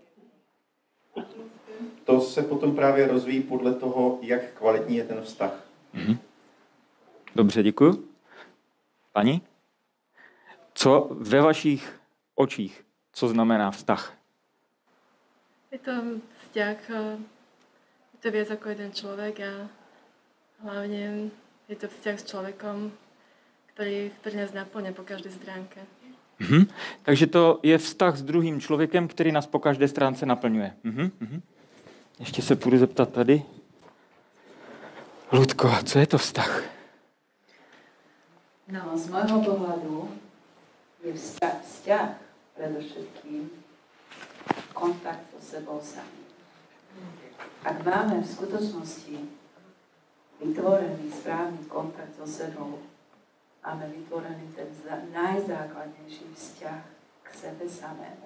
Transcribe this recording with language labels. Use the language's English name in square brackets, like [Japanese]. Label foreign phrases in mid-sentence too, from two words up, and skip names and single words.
[Czech] To se potom právě rozvíjí podle toho, jak kvalitní je ten vztah. Mhm. Dobře, děkuji. Pani? Co ve vašich očích, co znamená vztah? [Slovak] Je to vzťah, je to viac ako jeden človek a hlavne je to vzťah s človekom, ktorý nás naplňa po každej stránke. Mhm. [Czech] Takže to je vztah s druhým člověkem, který nás po každé stránce naplňuje. Ještě se půjdu zeptat tady. Ludko, co je to vztah? No, [Slovak] z môjho pohľadu je vzťah predovšetkým kontakt so sebou samým. Ak máme v skutočnosti vytvorený správny kontakt so sebou, máme vytvorený ten najzákladnejší vzťah k sebe samému.